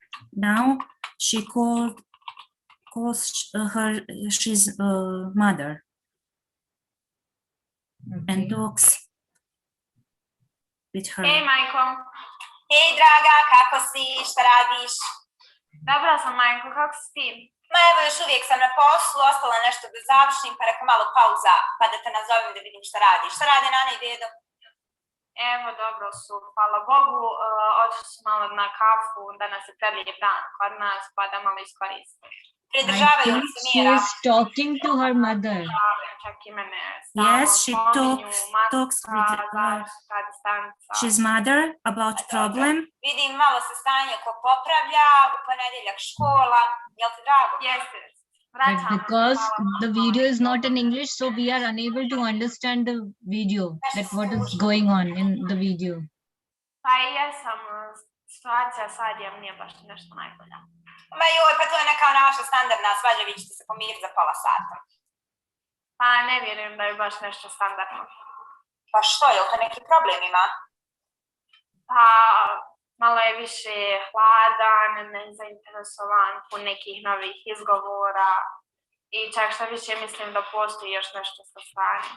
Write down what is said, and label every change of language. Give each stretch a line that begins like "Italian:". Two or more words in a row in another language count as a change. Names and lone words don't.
English: Now she calls her she's mother and talks with her.
Bosnian: Hej, majko. Hej, draga, kako si? Šta radiš? Dobro sam, majko, kako si ti? Ma evo, još uvijek sam na poslu, ostala nešto da završim, pa rekao malo pauza, pa da te nazovem da vidim šta radiš. Šta rade nana i dedo? Evo, dobro su, hvala Bogu, otišli su malo na kafu, danas je prelijep dan kod nas, pa da malo iskoriste.
English: I think she is talking to her mother. Yes, she talks with she's mother about problem.
Bosnian: Vidim, malo se stanje ko popravlja, u ponedjeljak škola, jel ti drago? Jeste.
English: But because the video is not in English, so we are unable to understand the video, that what is going on in the video.
Bosnian: Pa i jesam, situacija sad je nije baš nešto najbolja. Ma joj, pa to je neka naša standardna svađa, vi ćete se pomiriti za pola sata. Pa ne vjerujem da je baš nešto standardno. Pa što, je li to neki problem ima? Pa, malo je više hladan, nezainteresovan, pun nekih novih izgovora i čak što više mislim da postoji još nešto sa strane.